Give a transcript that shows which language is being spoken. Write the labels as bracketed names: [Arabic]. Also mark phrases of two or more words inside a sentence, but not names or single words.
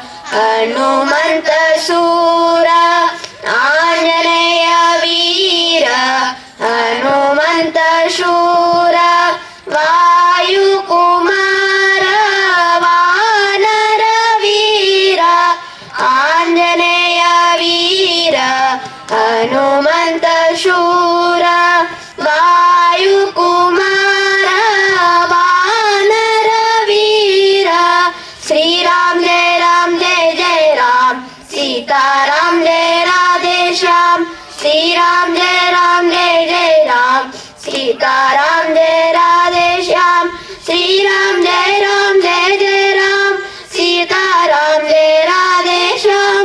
[Kannada] ಹನುಮಂತ ಸೂರ ಆಂಜನೇಯ ವೀರ ಹನುಮಂತ ಶೂರ ವಾಯುಕುಮಾರ ವಾನರ ವೀರ ಆಂಜನೇಯ ವೀರ ಹನುಮಂತ ಶೂರ ವಾಯುಕುಮಾರ ವಾನರ ವೀರ ಶ್ರೀರಾಮ್ ಜಯ ರಾಮ್ ಜಯ [Hindi] ಜಯ ರಾಮ್ सीताराम जय राधे श्याम श्रीराम जय राम जय जय राम सीताराम जय राधे श्याम श्रीराम जय राम जय जय राम सीताराम जय राधे श्याम